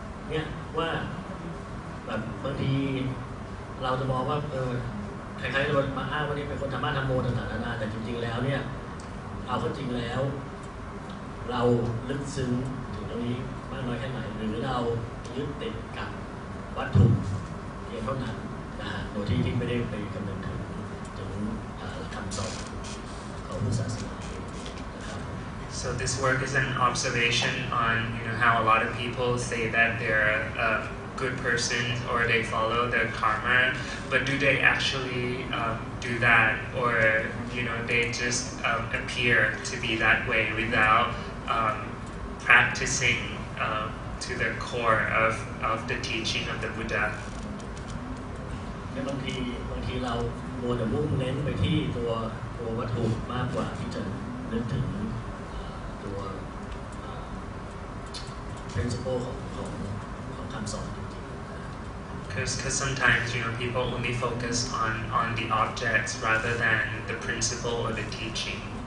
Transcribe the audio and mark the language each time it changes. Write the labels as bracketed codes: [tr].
[th] เนี่ยว่าแบบบางทีเราจะมองว่าใครๆจะมาอ้างว่านี่เป็นคนทำบ้านทำโมต่างๆนานาแต่จริงๆแล้วเนี่ยเอาเข้าจริงแล้วเราลึกซึ้งถึงตรงนี้มากน้อยแค่ไหนหรือเรายึดติดกับวัตถุเพียงเท่านั้นนะฮะโดยที่ไม่ได้ไปคำนึงถึงคำสอนของพุทธศาสนานะครับ [en] So this work is an observation on how a lot of people say that they're good persons or they follow their karma, but do they actually do that, or they just appear to be that way without practicing to the core of the teaching of the Buddha. [th] บางทีเรามัวแต่มุ่งเน้นไปที่ตัววัตถุมากกว่าที่จะนึกถึงตัว principle ของคำสอนจริงๆ [en] Because sometimes people only focus on the objects rather than the principle or the teaching.